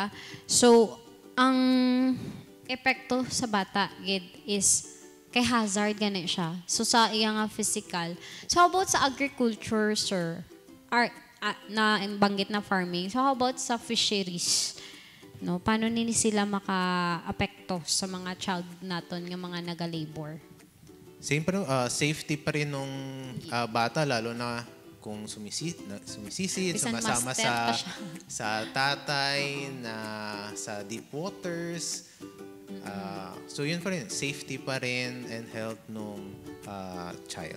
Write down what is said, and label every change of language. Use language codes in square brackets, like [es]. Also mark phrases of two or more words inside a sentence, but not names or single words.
[hil] So, ang epekto sa bata gid is kay hazard gani siya. So, sa iyang physical. So, [en] how about [hil] sa agriculture, sir? Na banggit na farming. So, [en] how about [hil] sa fisheries? No, paano nini sila maka-apekto sa mga child naton nga mga naga-labor? [tl] Siyempre, safety pa rin nung bata, lalo na kung sumisid, [hil] Bisan [tl] sumasama master pa siya. sa tatay, na sa deep waters. So yun pa rin, safety pa rin [en] and health [tl] nung child.